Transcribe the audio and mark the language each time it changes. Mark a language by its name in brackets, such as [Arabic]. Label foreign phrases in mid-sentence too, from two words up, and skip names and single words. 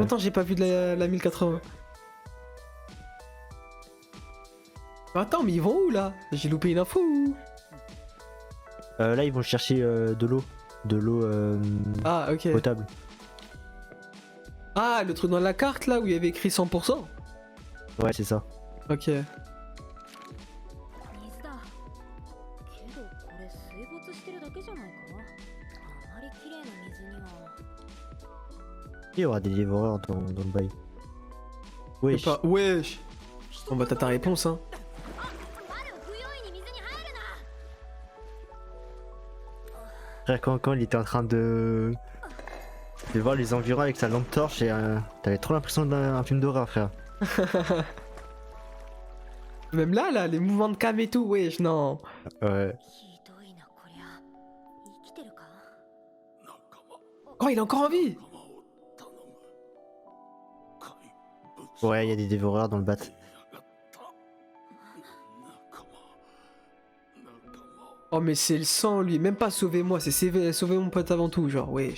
[French] longtemps que j'ai pas vu de la 1080. Attends, mais ils vont où là? J'ai loupé une info ou... Là, ils vont chercher de l'eau. De l'eau Ah, ok. potable. Ah, le truc dans la carte là où il y avait écrit 100%. Ouais, c'est ça. Ok. [Japanese] 水だけどこれ水没してるだけじゃないかあまり綺麗な水には [French] Il y aura des dévoreurs dans le bail. Je Oui. sais pas. Wesh. Bon bah t'as ta réponse hein. [Japanese] 窓不用意に水に入るな [French] Frère, quand il était en train de voir les environs avec sa lampe torche, et t'avais trop l'impression d'un film d'horreur, frère. Même là, les mouvements de cam et tout, wesh, non. Ouais. [Japanese] ひどいなこりゃ生きてるか [French] Oh, il est encore en vie. Ouais, il y a des dévoreurs dans le bat. Oh, mais c'est le sang, lui. Même pas sauver moi, c'est sauver mon pote avant tout, genre, wesh.